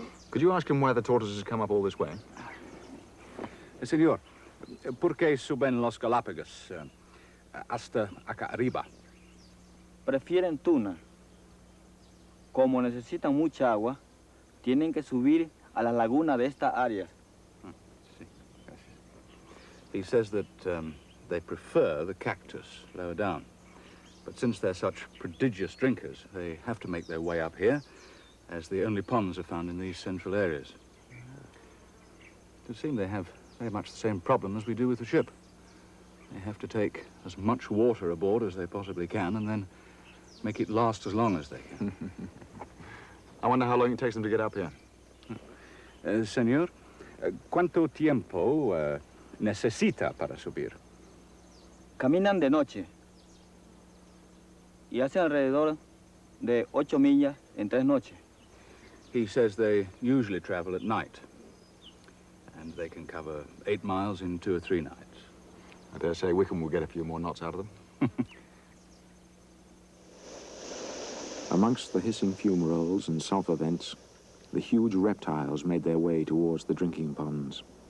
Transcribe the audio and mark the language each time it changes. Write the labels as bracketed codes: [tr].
[en] Could you ask him why the tortoises come up all this way? [es] Senor, ¿por qué suben los Galápagos? hasta acá arriba. Prefieren tuna. Como necesitan mucha agua, tienen que subir a la laguna de esta área. [en] He says that they prefer the cactus lower down. But since they're such prodigious drinkers, they have to make their way up here, as the only ponds are found in these central areas. It would seem they have very much the same problem as we do with the ship. They have to take as much water aboard as they possibly can and then make it last as long as they can. I wonder how long it takes them to get up here. [es] Señor, ¿cuánto tiempo necesita para subir? Caminan de noche y hacen alrededor de 8 millas en 3 noches. [en] He says they usually travel at night, and they can cover 8 miles in 2 or 3 nights. I dare say Wickham will get a few more knots out of them. Amongst the hissing fume rolls and sulfur vents, the huge reptiles made their way towards the drinking ponds.